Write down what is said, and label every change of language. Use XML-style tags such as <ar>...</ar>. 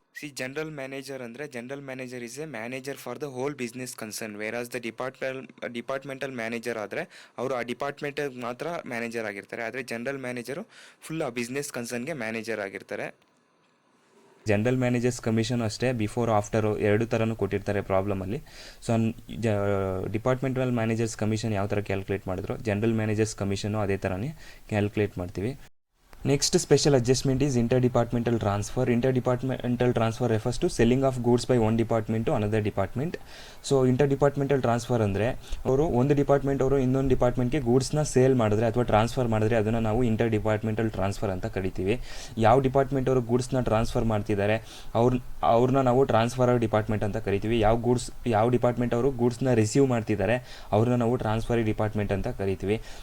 <kn>C</kn> <en>general manager ಅಂದರೆ general manager is a manager for the whole business concern, whereas the departmental manager</en> <kn>ಆದರೆ ಅವರು ಆ ಡಿಪಾರ್ಟ್ಮೆಂಟಿಗೆ ಮಾತ್ರ manager ಆಗಿರ್ತಾರೆ, ಆದರೆ ಜನರಲ್ ಮ್ಯಾನೇಜರು ಫುಲ್ ಆ ಬಿಸ್ನೆಸ್ ಕನ್ಸರ್ನ್ಗೆ ಮ್ಯಾನೇಜರ್ ಆಗಿರ್ತಾರೆ. ಜನರಲ್ ಮ್ಯಾನೇಜರ್ಸ್ ಕಮಿಷನ್ ಅಷ್ಟೇ ಬಿಫೋರ್ ಆಫ್ಟರು ಎರಡು ಥರನೂ ಕೊಟ್ಟಿರ್ತಾರೆ ಪ್ರಾಬ್ಲಮಲ್ಲಿ. ಸೊ ಡಿಪಾರ್ಟ್ಮೆಂಟಲ್ ಮ್ಯಾನೇಜರ್ಸ್ ಕಮಿಷನ್ ಯಾವ ಥರ ಕ್ಯಾಲ್ಕುಲೇಟ್ ಮಾಡಿದ್ರು, ಜನರಲ್ ಮ್ಯಾನೇಜರ್ಸ್ ಕಮಿಷನು ಅದೇ ಥರನೇ ಕ್ಯಾಲ್ಕುಲೇಟ್ ಮಾಡ್ತೀವಿ.</kn> <en>Next special adjustment is interdepartmental transfer. Interdepartmental transfer refers to selling of goods by one department to another department.</en> <kn>So ಇಂಟರ್ಡಿಪಾರ್ಟ್ಮೆಂಟಲ್ transfer ಅಂದರೆ ಅವರು ಒಂದು ಡಿಪಾರ್ಟ್ಮೆಂಟ್ ಅವರು ಇನ್ನೊಂದು ಡಿಪಾರ್ಟ್ಮೆಂಟ್ಗೆ ಗೂಡ್ಸ್ನ ಸೇಲ್ ಮಾಡಿದ್ರೆ ಅಥವಾ ಟ್ರಾನ್ಸ್ಫರ್ ಮಾಡಿದ್ರೆ ಅದನ್ನು ನಾವು ಇಂಟರ್ಡಿಪಾರ್ಟ್ಮೆಂಟಲ್ ಟ್ರಾನ್ಸ್ಫರ್ ಅಂತ ಕರಿತೀವಿ. ಯಾವ ಡಿಪಾರ್ಟ್ಮೆಂಟ್ ಅವರು ಗೂಡ್ಸ್ನ ಟ್ರಾನ್ಸ್ಫರ್ ಮಾಡ್ತಿದ್ದಾರೆ ಅವ್ರನ್ನ ನಾವು ಟ್ರಾನ್ಸ್ಫರರ್ ಡಿಪಾರ್ಟ್ಮೆಂಟ್ ಅಂತ ಕರಿತೀವಿ. ಯಾವ ಡಿಪಾರ್ಟ್ಮೆಂಟ್ ಅವರು ಗೂಡ್ಸ್ನ ರಿಸೀವ್ ಮಾಡ್ತಿದ್ದಾರೆ ಅವ್ರನ್ನ ನಾವು ಟ್ರಾನ್ಸ್ಫರಿ ಡಿಪಾರ್ಟ್ಮೆಂಟ್ ಅಂತ ಕರಿತೀವಿ.</kn>